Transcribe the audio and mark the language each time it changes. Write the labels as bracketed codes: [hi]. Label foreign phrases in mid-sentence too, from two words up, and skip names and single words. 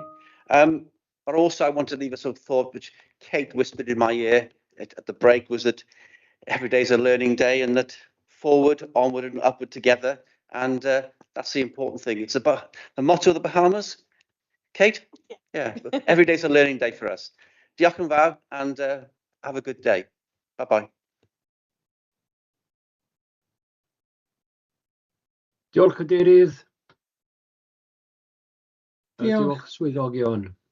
[en] But also I want to leave a sort of thought which Kate whispered in my ear at the break, was that every day is a learning day, and that forward, onward and upward together. And that's the important thing. It's about the motto of the Bahamas. Kate? Yeah, every day is a learning day for us. [cy] Diolch yn fawr, [en] and have a good day. Bye-bye. [cy] Diolch Cadeirydd. Diolch. Diolch swyddogion.